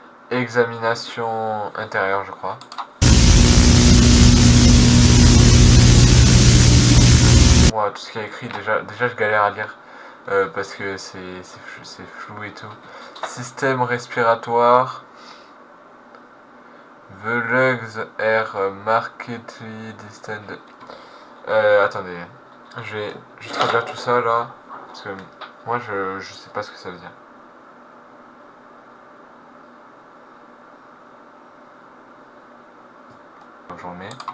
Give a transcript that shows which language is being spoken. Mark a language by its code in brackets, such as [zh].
[fr] Examination intérieure, je crois. Moi, tout ce qui est écrit, déjà je galère à lire. Parce que c'est flou et tout. Système respiratoire. [en] The lungs are markedly distant. [fr] Attendez. Je traduire tout ça là. Parce que moi je sais pas ce que ça veut dire. Donc j'en mets.